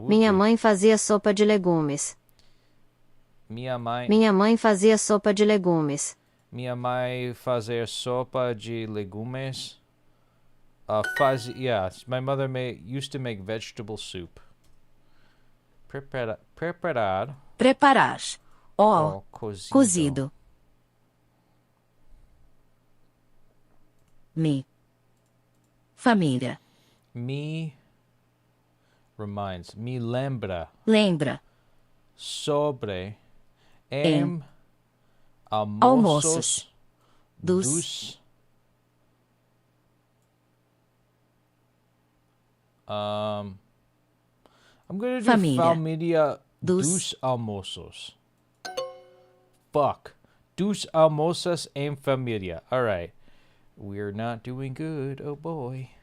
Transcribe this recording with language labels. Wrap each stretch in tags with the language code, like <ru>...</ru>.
<pt>Minha mãe fazia sopa de legumes. Minha mãe fazia sopa de legumes. Minha mãe fazia sopa de legumes.</pt> <en>My mother used to make vegetable soup.</en> <pt>Preparar. Preparar. Ó, cozido. Família. Me lembra. Lembra. Sobre almoços dos</pt> <en>I'm gonna do</en> <pt>família dos almoços. Fuck. Dos almoços em família. Alright.</pt> <en>We're not doing good, oh boy.</en>